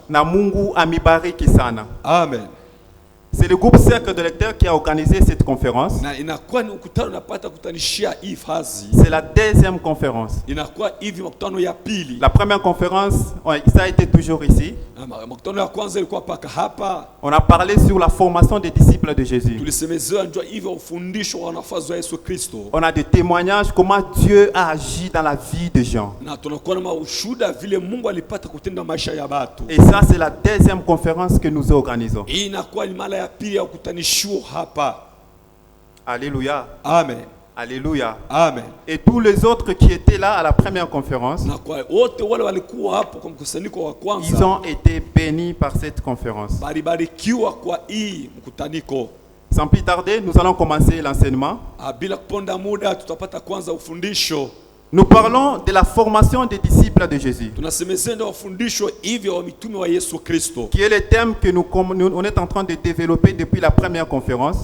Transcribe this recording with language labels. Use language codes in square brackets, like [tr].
[sw] Na Mungu amibariki sana. Amen. [fr] C'est le groupe Cercle de lecteurs qui a organisé cette conférence. [sw] Na inakuwa ni mkutano napata kutanishia hii fazi. [fr] C'est la deuxième conférence. [sw] Inakuwa hivi mkutano ya pili. [fr] La première conférence, ça a été toujours ici. [sw] Mkutano ya kwanza ilikuwa paka hapa. [fr] On a parlé sur la formation des disciples de Jésus. [sw] Tulisemezea njoo hivi ufundisho wa wanafunzi wa Yesu Kristo. [fr] On a des témoignages comment Dieu a agi dans la vie de gens. [sw] Na tunakuwa na ushuhuda vile Mungu alipata kutenda maisha ya watu. [fr] Et ça, c'est la deuxième conférence que nous organisons. [sw] Hii inakuwa ni mara ya pili ya kutanishiwa hapa. Alléluia. Amen. Alléluia. Amen. [fr] Et tous les autres qui étaient là à la première conférence, [sw] Na kwa wote wale walikuwa hapo kwa mkusanyiko wa kwanza, [fr] ils ont été bénis par cette conférence. [sw] baribarikiwa kwa hii mkutaniko. [fr] Sans plus tarder, nous allons commencer l'enseignement. [sw] Bila kuponda muda tutapata kwanza ufundisho. [fr] Nous parlons de la formation des disciples de Jésus, [sw] Tunasemezea ndio ufundisho hivyo wa mitume wa Yesu Kristo. [fr] qui est le thème que on est en train de développer depuis la première conférence.